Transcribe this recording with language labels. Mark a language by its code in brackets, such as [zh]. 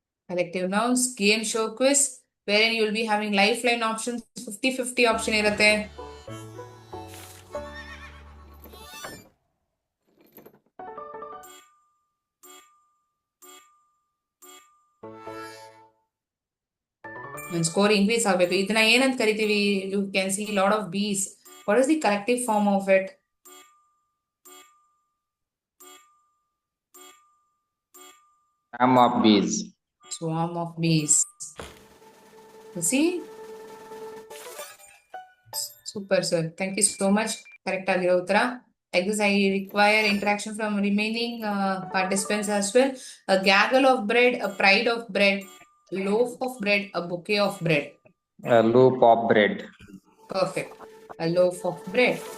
[en] Collective nouns, game show, quiz, wherein you will be having lifeline options. [kn] 50-50 option ಇರುತ್ತೆ. Score increase ಆಗಬೇಕು. ಇದನ್ನ ಏನಂತ ಕರಿತೀವಿ? [en] You can see lot of bees. What is the collective form of it? Swarm of bees. Swarm of bees. You see? Super, sir. Thank you so much. [kn] Correct ಆಗಿರೋ ಉತ್ತರ. [en] Like this, I require interaction from remaining participants as well. A gaggle of bread, a pride of bread, a loaf of bread, a bouquet of bread. A loaf of bread. Perfect. A loaf of bread.